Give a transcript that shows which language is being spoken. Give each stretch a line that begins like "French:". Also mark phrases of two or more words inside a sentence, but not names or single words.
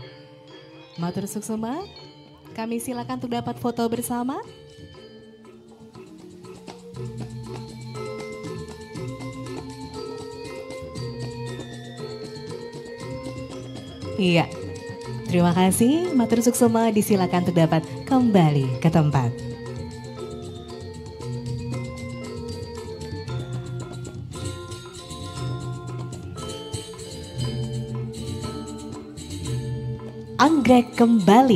Balinese: Matur suksema,
Indonesian: kami silakan untuk dapat foto bersama. Iya, terima kasih.
Balinese: Matur suksema,
Indonesian: disilakan untuk dapat kembali ke tempat. Anggrek kembali.